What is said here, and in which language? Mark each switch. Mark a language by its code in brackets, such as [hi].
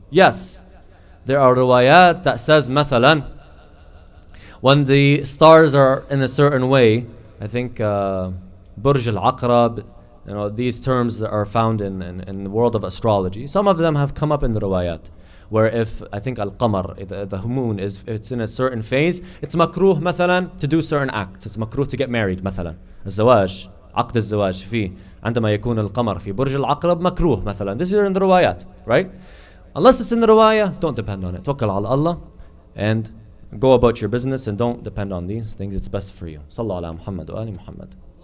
[en] Yes, there are riwayat that says, mathalan, when the stars are in a certain way, I think Burj al-Aqrab, these terms that are found in the world of astrology. Some of them have come up in the riwayat, where if, I think al-Qamar, the moon, it's in a certain phase, it's makruh مثلا to do certain acts. It's makruh to get married مثلا. [ar] الزواج, عقد الزواج فيه عندما يكون القمر في برج العقرب مكروه مثلا. [en] This is in the riwayat, right? Unless it's in the riwayah, don't depend on it. Tawakkal ala Allah and go about your business, and don't depend on these things. It's best for you. [ar] Sallallahu ala Muhammad wa ali Muhammad.